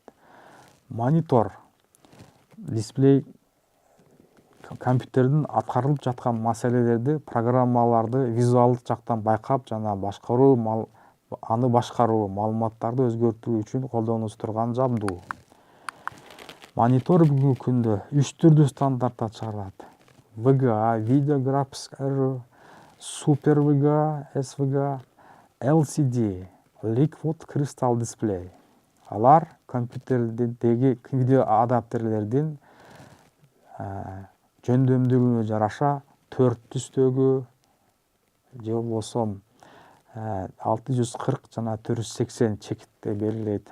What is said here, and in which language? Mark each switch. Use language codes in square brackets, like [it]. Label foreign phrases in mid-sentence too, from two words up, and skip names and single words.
[ky] Монитор, дисплей компьютердин аткарылып жаткан маселелерди, программаларды визуалдык жактан байкап жана аны башкаруу, маалыматтарды өзгөртүү үчүн колдонулуп турган жабдуу. Монитор бүгүнкү күндө 3 түрдүү стандартта чыгарылат. [en] VGA, Video Graphics Array, Super VGA, SVGA, LCD, Liquid Crystal Display. [ky] Алар компьютердеги видео адаптерлердин жөндөмдүүлүгүнө жараша 4 түстөгү же болбосо 640 жана 480 чекитте белгилейт.